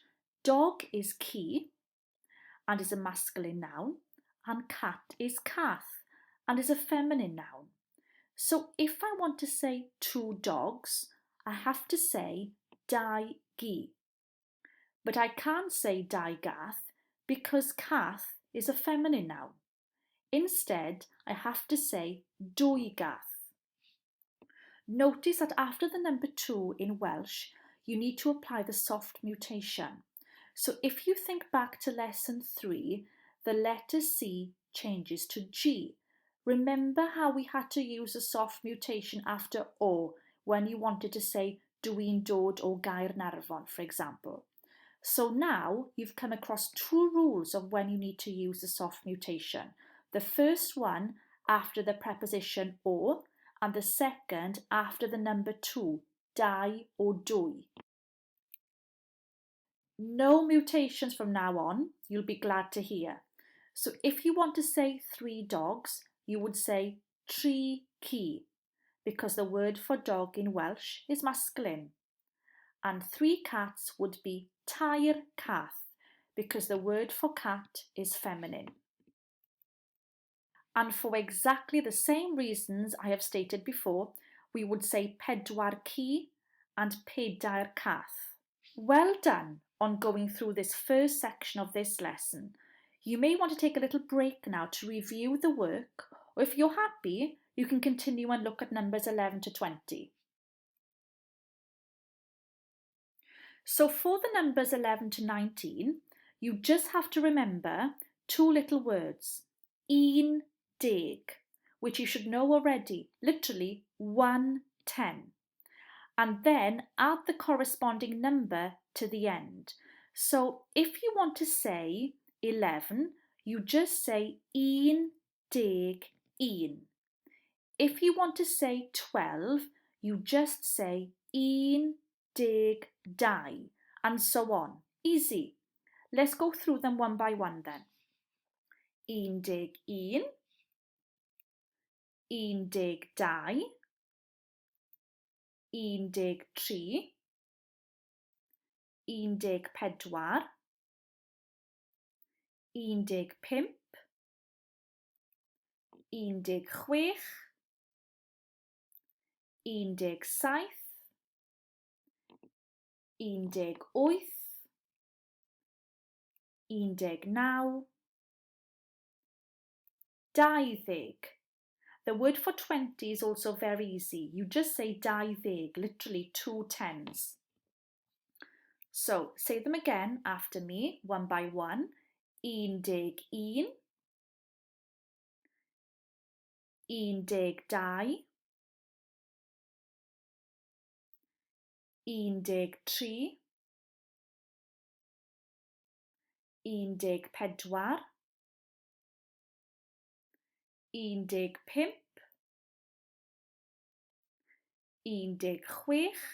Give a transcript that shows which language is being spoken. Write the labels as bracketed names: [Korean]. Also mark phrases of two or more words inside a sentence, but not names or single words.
[English] Dog is ci and is a masculine noun, and cat is cath and is a feminine noun. So if I want to say 2 dogs, I have to say [Welsh] dau gi. [English] But I can't say [Welsh] dau gath [English] because cath is a feminine noun. Instead, I have to say [Welsh] dwy gath. [English] Notice that after the number 2 in Welsh, you need to apply the soft mutation. So if you think back to lesson 3, the letter C changes to G. Remember how we had to use a soft mutation after O when you wanted to say [Welsh] dwi'n dod o Gaernarfon, [English] for example. So now you've come across 2 rules of when you need to use the soft mutation. The first one after the preposition o, and the second after the number 2, dau or dwy. No mutations from now on, you'll be glad to hear. So if you want to say 3 dogs, you would say [Welsh] tri ci, [English] because the word for dog in Welsh is masculine. And 3 cats would be [Welsh] tair cath, [English] because the word for cat is feminine. And for exactly the same reasons I have stated before, we would say [Welsh] pedwar ci [English] and [Welsh] pedair cath. [English] Well done on going through this first section of this lesson. You may want to take a little break now to review the work, or if you're happy, you can continue and look at numbers 11 to 20. So for the numbers 11 to 19, you just have to remember 2 little words, [Welsh] un deg, [English] which you should know already, literally 110. And then add the corresponding number to the end. So if you want to say 11, you just say [Welsh] un deg un. [English] If you want to say 12, you just say [Welsh] un deg dau, [English] and so on. Easy. Let's go through them one by one then. [Welsh] Un deg un, un deg dau, un deg tri, un deg pedwar, un deg pump, un deg chwech, un deg saith, un deg wyth, 19, 20. [English] The word for 20 is also very easy. You just say 20, literally 2 tens. So say them again after me, one by one. 11, 12, 13, 14, 15, 16,